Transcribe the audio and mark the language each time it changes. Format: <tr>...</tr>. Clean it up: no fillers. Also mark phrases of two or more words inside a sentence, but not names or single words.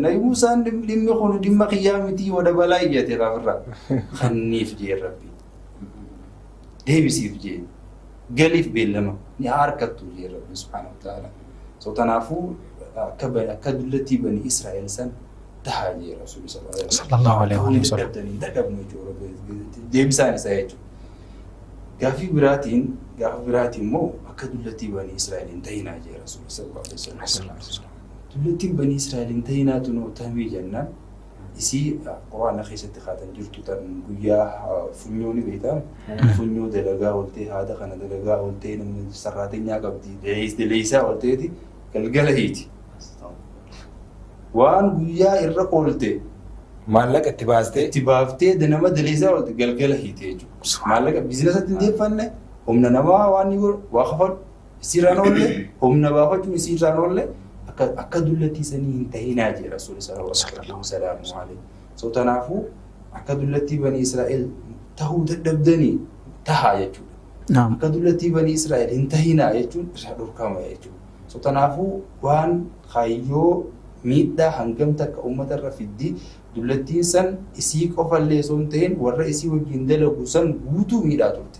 <om>Nabi Muusaan dhimmi kun dhimma qiyyaa miti wada balaa iyyate raafirraa. Kanniif jee rabbi. Deebisiif jee. Galiif beellama. Ni harkattu jee rabbi</om> <ar>سبحانه وتعالى.</ar> <om>So tanaafuu akka dullattii bani Israa'el san tahaa jee rasuulli</om> <ar>صلى الله عليه وسلم.</ar> <om>Dadhabnu jechuudha. Deebisaan isaa jechuudha. Gaafii biraatiin immoo akka dullattii bani Israa'el hin ta'inaa jee rasuulli</om> <ar>صلى الله عليه وسلم.</ar> <om>Dullattiin bani Israa'el hin ta'inaatu nuu tamii jennaan isii quraana keessatti kaatan jirtu tan guyyaa funyoo ni beektaa funyoo dalagaa ooltee haada kana dalagaa ooltee namni sarraatenyaa qabdi daleessaa oolteeti galgala hiiti. Waan guyyaa irra oolte maallaqa itti baaftee nama daleessaa oolte galgala hiite jechuudha. Maallaqa biizinasatti hin deeffanne humna namaa waan ni godhu waa kafadhu isiirraan oolle humna baafachuun isiirraan oolle akka dullattii sanii hin ta'inaa jee rasuulli</om> <ar>صلى الله عليه وسلم.</ar> <om>So tanaafuu akka dullattii bani Israa'el tahuu dadhabdanii tahaa jechuudha. Akka dullattii bani Israa'el hin ta'inaa jechuun irraa dhorkama jechuudha. So tanaafuu waan kaayyoo miidhaa hangam takka uummata irra fiddii dullattiin san isii qofallee osoo hin ta'in warra isii wajjin dalagu san guutuu miidhaa turte.</om>